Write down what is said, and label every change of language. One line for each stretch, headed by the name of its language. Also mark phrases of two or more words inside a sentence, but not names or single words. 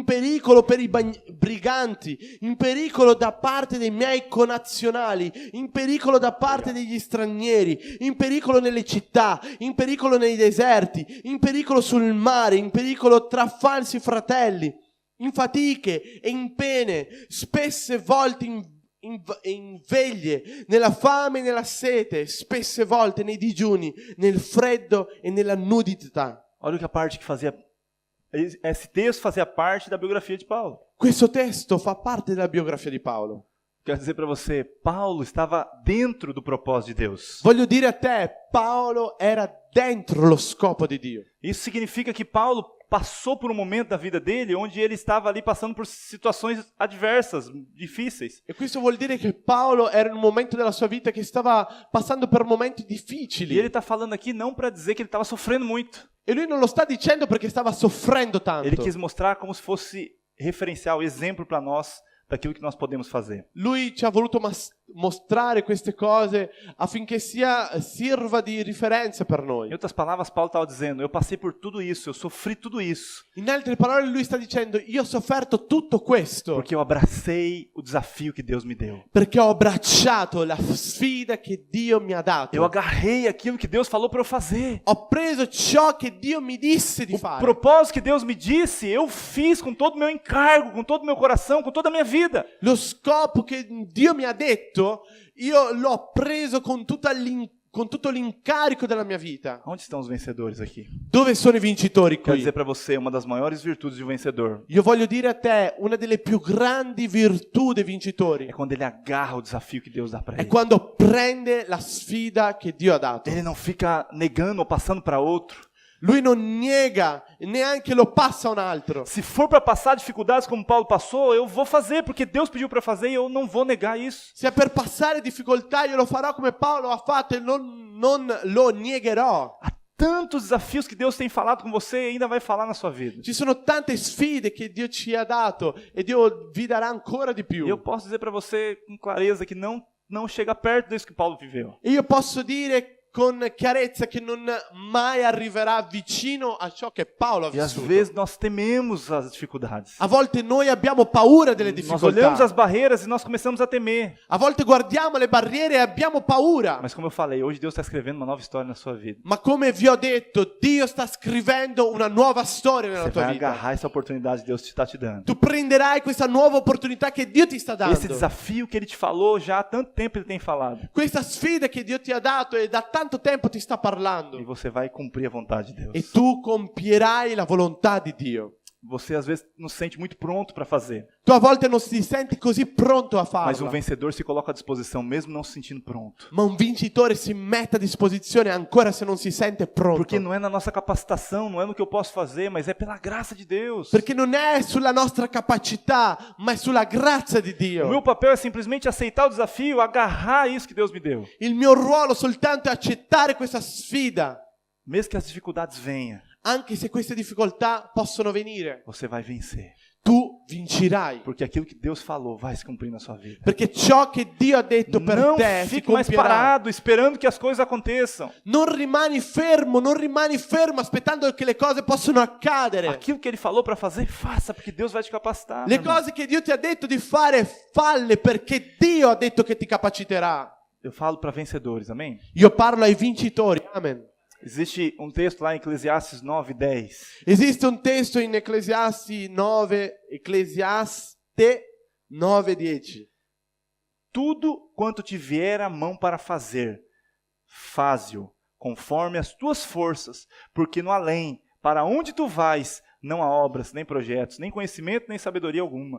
Italian: pericolo per i briganti, in pericolo da parte dei miei connazionali, in pericolo da parte degli stranieri, in pericolo nelle città, in pericolo nei deserti, in pericolo sul mare, in pericolo tra falsi fratelli, in fatiche e in pene, spesse volte in veglie, nella fame e nella sete, spesse volte nei digiuni, nel freddo e nella nudità.
Portuguese: Olha que a parte que fazia... Esse texto fazia parte da biografia de Paulo.
Italian: Questo testo fa parte della biografia di Paolo.
Portuguese: Quero dizer para você, Paulo estava dentro do propósito de Deus.
Italian: Voglio dire a te, Paolo era dentro lo scopo di Dio.
Portuguese: Isso significa que Paulo passou por um momento da vida dele onde ele estava ali passando por situações adversas, difíceis.
Italian: E questo vuol dire che Paolo era in un momento della sua vita che stava passando per momenti difficili.
Portuguese: E ele está falando aqui não para dizer que ele estava sofrendo muito.
Italian: E lui non lo sta dicendo perché stava soffrendo tanto.
Portuguese: Ele quis mostrar como se fosse referencial, exemplo para nós daquilo que nós podemos fazer.
Italian: Lui ci ha voluto mostrare queste cose affinché sirva di riferenza per noi.
Portuguese: Em outras palavras, Paulo estava dizendo, eu passei por tudo isso, eu sofri tudo isso.
Italian: In altre parole lui sta dicendo, io ho sofferto tutto questo.
Portuguese: Porque eu abracei o desafio que Deus me deu.
Italian: Perché ho abbracciato la sfida che Dio mi ha dato.
Portuguese: Eu agarrei aquilo que Deus falou para eu fazer.
Italian: Ho preso ciò che Dio mi disse di fare.
Portuguese: O propósito que Deus me disse, eu fiz com todo o meu encargo, com todo o meu coração, com toda a minha vida.
Italian: Lo scopo che Dio mi ha detto, io l'ho preso con tutto l'incarico della mia vita.
Portuguese: Onde estão os vencedores aqui?
Italian: Dove sono i vincitori
Portuguese: Quero
Italian: qui?
Portuguese: dizer para você, uma das maiores virtudes de um vencedor
Italian: Io voglio dire a te, una delle più grandi virtù dei vincitori
Portuguese: é quando ele agarra o desafio que Deus dá para
Italian: è
Portuguese: ele.
Italian: quando prende la sfida che Dio ha dato.
Portuguese: Ele não fica negando ou passando para outro.
Italian: Lui non nega, neanche lo passa a un altro.
Portuguese: Se for para passar dificuldades como Paulo passou, eu vou fazer, porque Deus pediu para fazer e eu não vou negar isso.
Italian: Se è per passare difficoltà, io lo farò come Paolo ha fatto e non lo negherò.
Portuguese: Há tantos desafios que Deus tem falado com você e ainda vai falar na sua vida.
Italian: Ci sono tante sfide che Dio ci ha dato e Dio vi darà ancora di più.
Portuguese: E eu posso dizer para você com clareza que não chega perto disso que Paulo viveu.
Italian: E io posso dire con chiarezza che non mai arriverà vicino a ciò che Paolo ha
Portuguese: E às
Italian: vissuto.
Portuguese: vezes nós tememos as dificuldades.
Italian: A volte noi abbiamo paura delle
Portuguese: Nós olhamos
Italian: difficoltà.
Portuguese: as barreiras e nós começamos a temer.
Italian: A volte guardiamo le barriere e abbiamo paura.
Portuguese: Mas como eu falei, hoje Deus está escrevendo uma nova história na sua vida.
Italian: Ma come vi ho detto, Dio sta scrivendo una nuova storia nella
Portuguese: Você
Italian: tua
Portuguese: vai
Italian: vita.
Portuguese: agarrar essa oportunidade que Deus está te dando.
Italian: Tu prenderai questa nuova opportunità che Dio ti sta dando.
Portuguese: Esse desafio que Ele te falou já há tanto tempo Ele tem falado.
Italian: Questa sfida che Dio ti ha dato e da tanto tempo ti sta
Portuguese: E
Italian: parlando.
Portuguese: você vai cumprir a vontade de
Italian: E
Portuguese: Deus.
Italian: tu compierai la volontà di Dio.
Portuguese: Você às vezes não se sente muito pronto para fazer.
Italian: Tu a volte non ti senti così pronto a
Portuguese: Mas um
Italian: farlo.
Portuguese: vencedor se coloca à disposição mesmo não se sentindo pronto.
Italian: Ma un vincitore si mette a disposizione ancora se non si sente pronto.
Portuguese: Porque não é na nossa capacitação, não é no que eu posso fazer, mas é pela graça de Deus.
Italian: Perché non è sulla nostra capacità, ma è sulla grazia di
Portuguese: O meu
Italian: Dio.
Portuguese: papel é simplesmente aceitar o desafio, agarrar isso que Deus me deu.
Italian: Il mio ruolo soltanto è accettare questa sfida.
Portuguese: mesmo que as dificuldades venham,
Italian: anche se queste difficoltà possono venire,
Portuguese: você vai vencer.
Italian: tu vincerai.
Portuguese: Porque aquilo que Deus falou vai se cumprir na sua vida.
Italian: Perché ciò che Dio ha detto per
Portuguese: Não
Italian: te si
Portuguese: fique mais
Italian: compierà.
Portuguese: parado esperando que as coisas aconteçam.
Italian: Non rimani fermo aspettando che le cose possano accadere.
Portuguese: Aquilo que Ele falou para fazer, faça, porque Deus vai te capacitar.
Italian: Le
Portuguese: meu irmão.
Italian: cose che Dio ti ha detto di fare, falle perché Dio ha detto che ti capaciterà.
Portuguese: Eu falo para vencedores, amém?
Italian: Io parlo ai vincitori, amen.
Portuguese: Existe um texto lá em Eclesiastes 9:10.
Italian: Esiste un testo in Eclesiaste 9:10.
Portuguese: Tudo quanto te vier a mão para fazer, faze-o conforme as tuas forças, porque no além, para onde tu vais, não há obras, nem projetos, nem conhecimento, nem sabedoria alguma.